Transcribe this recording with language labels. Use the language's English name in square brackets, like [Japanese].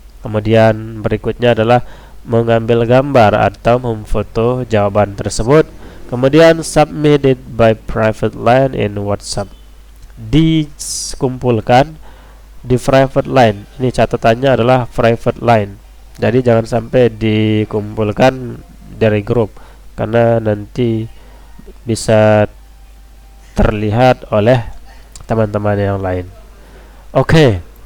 [Indonesian] Kemudian berikutnya adalah mengambil gambar atau memfoto jawaban tersebut. [English] Kemudian submit it by private line in WhatsApp. [Indonesian] Dikumpulkan di private line. Ini catatannya adalah private line. Jadi jangan sampai dikumpulkan dari grup, karena nanti bisa terlihat oleh teman-teman yang lain. Oke.